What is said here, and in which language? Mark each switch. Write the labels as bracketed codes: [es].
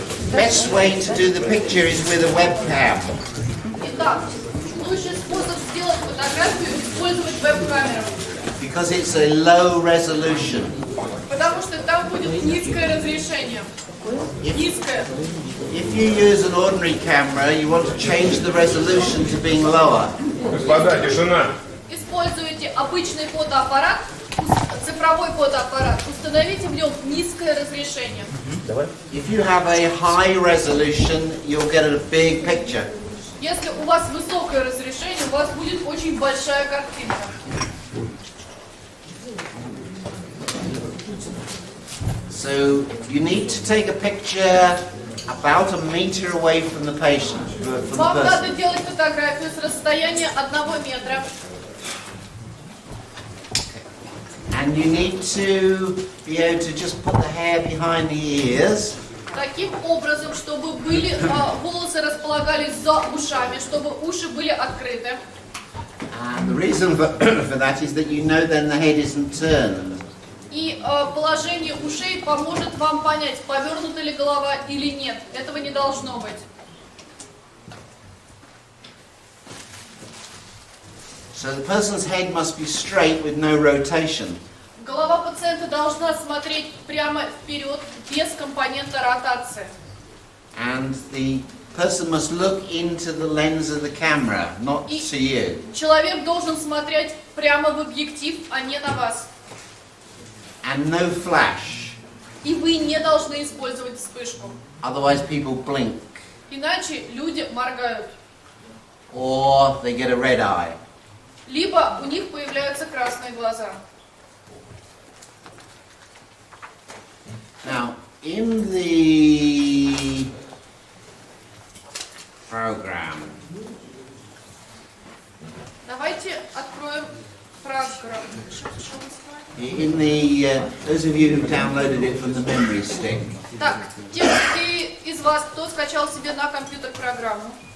[en] The best way to do the picture is with a webcam. [ru] Итак, лучший способ сделать фотографию – использовать веб-камеру. [en] Because it's a low resolution. [ru] Потому что там будет низкое разрешение. Низкое. [en] If you use an ordinary camera, you want to change the resolution to being lower. [ru] Господа, тишина! Используете обычный фотоаппарат, цифровой фотоаппарат, установите в нем низкое разрешение. [en] If you have a high resolution, you'll get a big picture. [ru] Если у вас высокое разрешение, у вас будет очень большая картинка. [en] So you need to take a picture about a meter away from the patient, from the [ru] Вам надо [en] person. [ru] делать фотографию с расстояния 1 метра. [en] And you need to be able to just put the hair behind the ears. [ru] Таким образом, чтобы волосы располагались за ушами, чтобы уши были открыты. [en] And the reason for that is that you know then the head isn't turned. [ru] И положение ушей поможет вам понять, повернута ли голова или нет. Этого не должно быть. [en] So the person's head must be straight with no rotation. [ru] Голова пациента должна смотреть прямо вперед, без компонента ротации. [en] And the person must look into the lens of the camera, not to you. [ru] Человек должен смотреть прямо в объектив, а не на вас. [en] And no flash, [ru] И вы не должны использовать вспышку. [en] otherwise people blink [ru] Иначе люди моргают. [en] or they get a red eye. [ru] Либо у них появляются красные глаза. [en] Now, in the program, [ru] Давайте откроем программу. [en] in the those of you who downloaded it from the memory stick, [ru] Так, те из вас, кто скачал себе на компьютер программу,